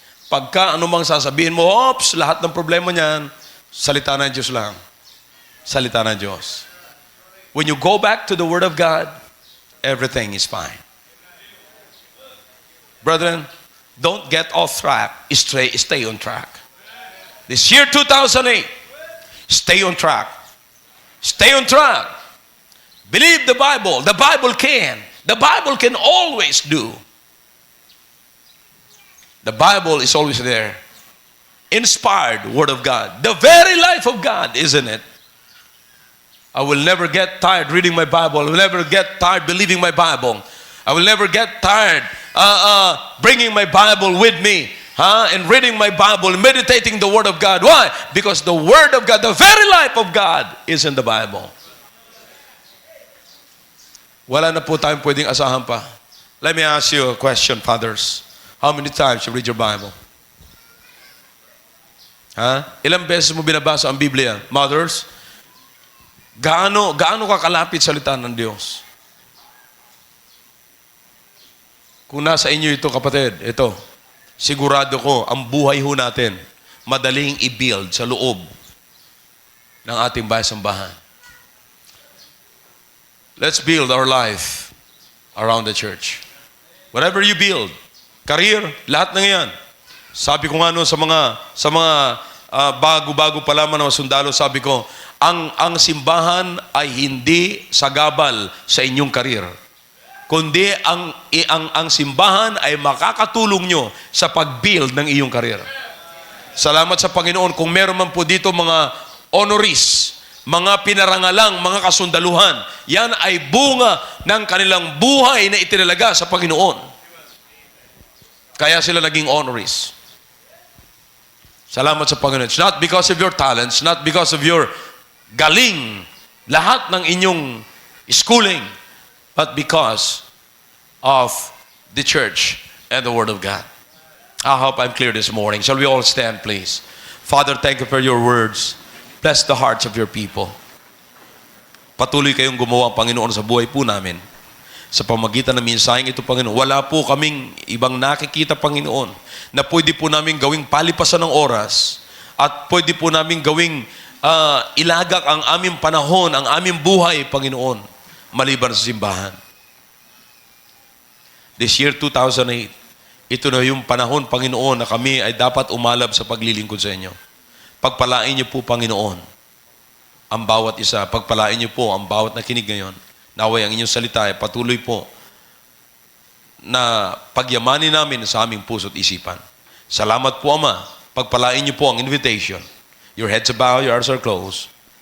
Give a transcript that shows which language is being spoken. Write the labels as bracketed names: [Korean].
[Filipino] Pagka anumang sasabihin mo, oops, lahat ng problema niyan, salita ng Diyos lang. Salita ng Diyos. [English] When you go back to the Word of God, everything is fine. Brethren, don't get off track. Stay on track. This year 2008, stay on track. Stay on track. Believe the Bible. The Bible can. The Bible can always do. The Bible is always there. Inspired Word of God. The very life of God, isn't it? I will never get tired reading my Bible. I will never get tired believing my Bible. I will never get tired bringing my Bible with me. And reading my Bible, meditating the Word of God. Why? Because the Word of God, the very life of God is in the Bible. [Filipino] Wala na po tayong pwedeng asahan pa. [English] Let me ask you a question, fathers. How many times you read your Bible? [Filipino] Ilang beses mo binabasa ang Biblia? Mothers, gaano ka kalapit salita ng Diyos? Kung nasa inyo ito, kapatid, ito, sigurado ko, ang buhay ho natin, madaling i-build sa loob ng ating bahay-sambahan. [English] Let's build our life around the church. Whatever you build, career, [Filipino] lahat ng yan. Sabi ko nga noon sa mga bago-bago pa lamang na sundalo, sabi ko, ang simbahan ay hindi sagabal sa inyong career. Kundi ang simbahan ay makakatulong nyo sa pag-build ng iyong career. Salamat sa Panginoon kung meron man po dito mga honorees, mga pinarangalang, mga kasundaluhan. Yan ay bunga ng kanilang buhay na itinalaga sa Panginoon. Kaya sila naging honorees. Salamat sa Panginoon. [English] It's not because of your talents, not because of your galing, [Filipino] lahat ng inyong [English] schooling, but because of the church and the Word of God. I hope I'm clear this morning. Shall we all stand, please? Father, thank you for your words. Bless the hearts of your people. [Filipino] Patuloy kayong gumawa, Panginoon, sa buhay po namin. Sa pamagitan ng mensaheng ito, Panginoon, wala po kaming ibang nakikita, Panginoon, na pwede po namin gawing palipasan ng oras at pwede po namin gawing ilagak ang aming panahon, ang aming buhay, Panginoon, maliban sa simbahan. [English] This year, 2008, [Filipino] ito na yung panahon, Panginoon, na kami ay dapat umalab sa paglilingkod sa inyo. Pagpalain niyo po, Panginoon, ang bawat isa. Pagpalain niyo po ang bawat nakinig ngayon. Naway ang inyong salita ay patuloy po na pagyamanin namin sa aming puso't isipan. Salamat po, Ama. Pagpalain niyo po ang invitation. [English] Your heads are bowed, your eyes are closed.